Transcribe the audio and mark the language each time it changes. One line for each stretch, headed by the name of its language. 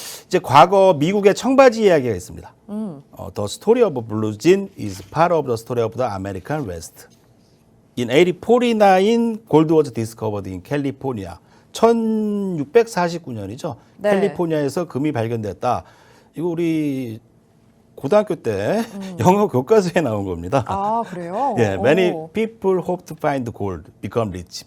Korean: 이제 과거 미국의 청바지 이야기가 있습니다.
English: The story of blue jean is part of the story of the American West. In 1849, gold was discovered in California.
Korean: 1649년이죠. 네. 캘리포니아에서 금이 발견됐다. 이거 우리 고등학교 때 영어 교과서에 나온 겁니다. 아, 그래요?
English: 예, many 오. people hope to find gold, become rich.